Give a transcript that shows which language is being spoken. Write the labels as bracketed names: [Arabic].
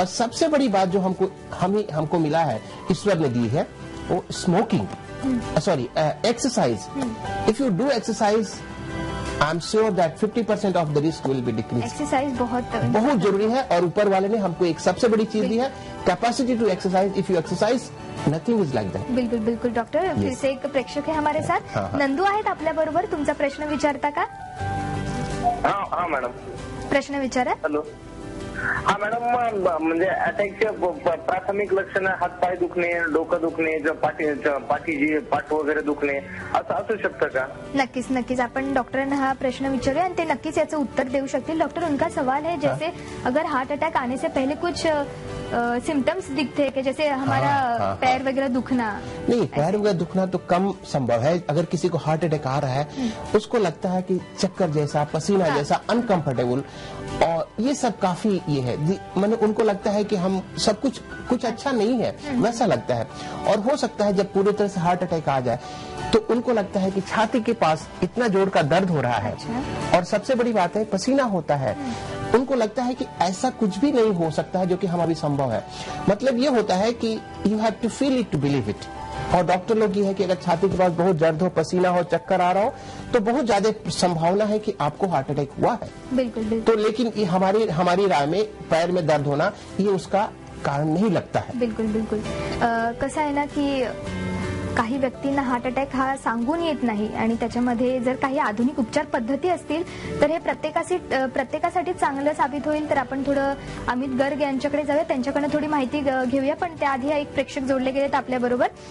[Hindi] और सबसे बड़ी बात जो हमको मिला है, ईश्वर ने दी है, वो smoking, exercise. [English] If you do exercise, I am sure that 50% of the risk will be decrease. [Hindi] Exercise बहुत जरूरी है, और ऊपर वाले ने हमको एक सबसे बड़ी चीज दी है, [English] Capacity to exercise. If you exercise, nothing is like that. [Hindi] बिल्कुल बिल्कुल डॉक्टर। फिर से एक प्रेक्षक है हमारे साथ, [Marathi] नंदू आहेत आपल्या बरोबर, तुमचा प्रश्न विचारता का? हा मॅडम, प्रश्न विचारा। हॅलो. हा मॅडम, म्हणजे अटॅकचे प्राथमिक लक्षण हातपाय दुखणे, डोकं दुखणे, पाठीची पाठ वगैरे दुखणे, असं असू शकतं का? नक्कीच नक्कीच, आपण डॉक्टरांना हा प्रश्न विचारूया आणि ते नक्कीच याचं उत्तर देऊ शकतील। [Hindi] डॉक्टर, उनका सवाल है, जैसे अगर हार्ट अटैक आने से पहले कुछ सिम्टम्स दिखते हैं कि जैसे हमारा पैर वगैरह दुखना? नहीं, पैर वगैरह दुखना तो कम संभव है। अगर किसी को हार्ट अटैक आ रहा है, उसको लगता है कि चक्कर जैसा, पसीना जैसा, अनकंफर्टेबल, और ये सब काफी ये है, मैंने उनको लगता है कि हम सब कुछ अच्छा नहीं है, वैसा लगता है। और हो सकता है जब पूरी तरह से हार्ट अटैक आ जाए तो उनको लगता है कि छाती के पास इतना जोर का दर्द हो रहा है। और सबसे बड़ी बात है, पसीना होता है। उनको लगता है कि ऐसा कुछ भी नहीं हो सकता है जो कि हमारी संभव है। मतलब ये होता है कि [English] You have to feel it to believe it. [Hindi] और डॉक्टर लोग ये है कि अगर छाती के पास बहुत दर्द हो, पसीना हो, चक्कर आ रहा हो, तो बहुत ज्यादा संभावना है कि आपको हार्ट अटैक हुआ है। बिल्कुल बिल्कुल। तो लेकिन ये हमारी राय में पैर में दर्द होना ये उसका कारण नहीं लगता है। बिल्कुल बिल्कुल। [Marathi] कसं आहे ना की काही व्यक्तींना हार्ट अटॅक हा सांगून येत नाही, आणि त्याच्यामध्ये जर काही आधुनिक उपचार पद्धती असतील तर हे प्रत्येकासाठी चांगलं साबित होईल। तर आपण थोडं अमित गर्ग यांच्याकडे जाऊया, त्यांच्याकडनं थोडी माहिती घेऊया, पण त्याआधी एक प्रेक्षक जोडले गेलेत आपल्या बरोबर।